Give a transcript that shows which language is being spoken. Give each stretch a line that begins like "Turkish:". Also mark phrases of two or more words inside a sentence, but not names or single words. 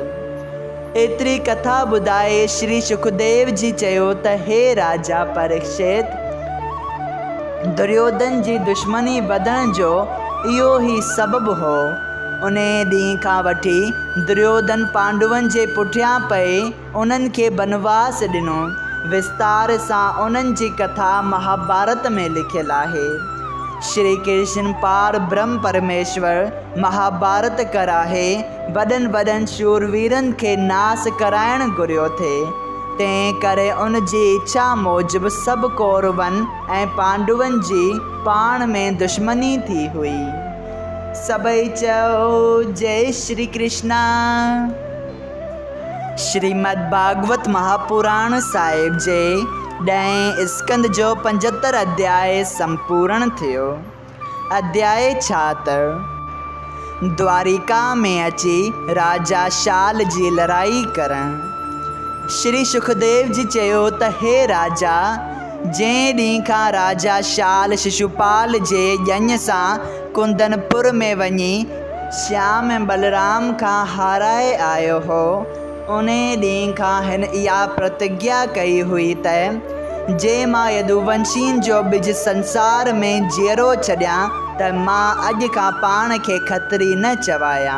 Sindhi: एतिरी कथा ॿुधाए श्री सुखदेव जी चयो त हे राजा परीक्षित, दुर्योधन जी दुश्मनी वधण जो इहो ई सबबु हो। उन ॾींहं खां वठी दुर्योधन पांडवनि जे पुठियां पए उन्हनि खे बनवास ॾिनो। विस्तार सां उन्हनि जी कथा महाभारत में लिखियलु आहे। श्री कृष्ण पार ब्रह्म परमेश्वर महाभारत कराहे वॾनि वॾनि शूरवीरनि खे नास कराइण घुरियो थे। तंहिं करे उन जी इच्छा मूजिबि सभु कौरवनि ऐं पांडवनि जी पाण में दुश्मनी थी हुई। सभई चओ जय श्री कृष्णा। श्रीमद् भागवत महापुराण साहिब जे 10 स्कंद जो 75 अध्याय संपूर्ण थियो। अध्याय 76 द्वारिका में अची राजा शाल जी लड़ाई करण। श्री सुखदेव जी चयो त हे राजा, जंहिं ॾींहं खां राजा शाल शिशुपाल जे यज्ञ सां कुंदनपुर में वञी श्याम ऐं बलराम खां हाराए आयो हो, उन ॾींहं खां हिन इहा प्रतिज्ञा कई हुई त जे मां यदुवंशियुनि जो ॿिज संसार में जीअरो छॾियां त मां अॼु खां पाण खे खत्री न चवायां।